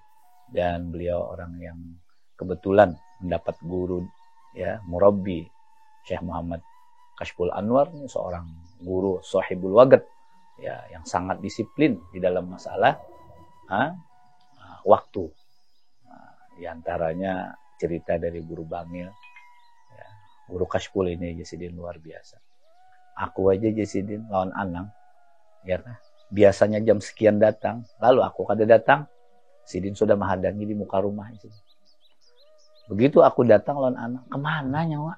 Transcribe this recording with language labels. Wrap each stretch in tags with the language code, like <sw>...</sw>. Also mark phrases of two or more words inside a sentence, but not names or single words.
<id>Dan beliau orang yang kebetulan mendapat guru, ya murabbi, Syekh Muhammad Kashful Anwar, seorang guru</id> <ar>sahibul waqt,</ar> <id>ya yang sangat disiplin di dalam masalah waktu. Nah, di antaranya cerita dari guru Bangil.</id> <bjn>Guru Kashful ini Sidin luar biasa. Aku aja Sidin lawan Anang, ya kan? Biasanya jam sekian datang, lalu aku kada datang, Sidin sudah menghadangi di muka rumah. Begitu aku datang lawan Anang, kemana nyawa?</bjn>